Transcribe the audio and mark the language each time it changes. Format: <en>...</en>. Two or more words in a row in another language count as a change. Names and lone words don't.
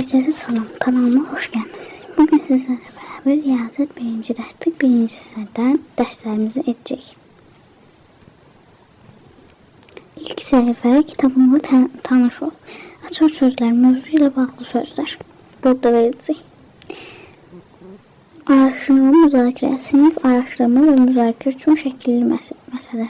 <az>Herkese salam, kanalıma hoş gelmişsiniz. Bugün sizlerle beraber Riyazət 1. dərslik 1. hissədən dərslərimizi edəcəyik. İlk səhifə kitabımla tanış ol. Açar sözlər, mövzu ilə bağlı sözlər. Burada verəcək. Araşdırma, müzakirə, sinif araşdırma və müzakirə üçün şəkilli məsələ.</az>